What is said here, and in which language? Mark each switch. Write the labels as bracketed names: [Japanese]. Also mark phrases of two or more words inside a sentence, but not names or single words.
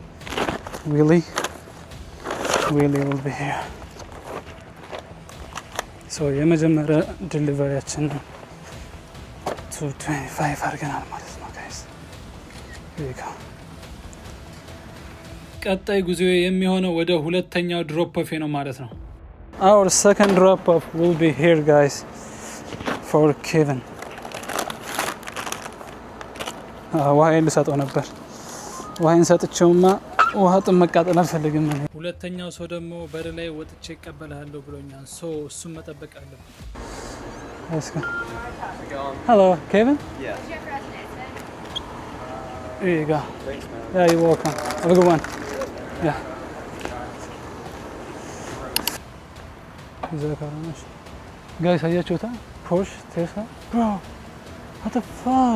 [English] Willie will be here. [Amharic] So የመጀመሪያ ዲሊቨሪያችን 225 አድርገናል ማለት ነው ጋይስ። ቀጣይ ጉዞ የሚሆነው ወደ ሁለተኛው [English] drop off [Amharic] ነው ማለት ነው። [English] Our second drop off will be here guys for Kevin. [Amharic] ውሃዬን ልሰጠው ነበር። ውሃዬን ሰጥቼውማ ውሃ ጥም መቃጠል አልፈልግም። ሁለተኛው ሰው ደግሞ በር ላይ ወጥቼ እቀበልሃለሁ ብሎኛል። እሱም መጠበቅ አለብን። [English] Let's go. Hello, Kevin? Yeah. Here you go. Thanks, man. Yeah, you're welcome. Have a good one. Yeah. Guys, [Amharic] አያችሁታ? [English] ፖርሽ ቴስላ bro. What the fuck?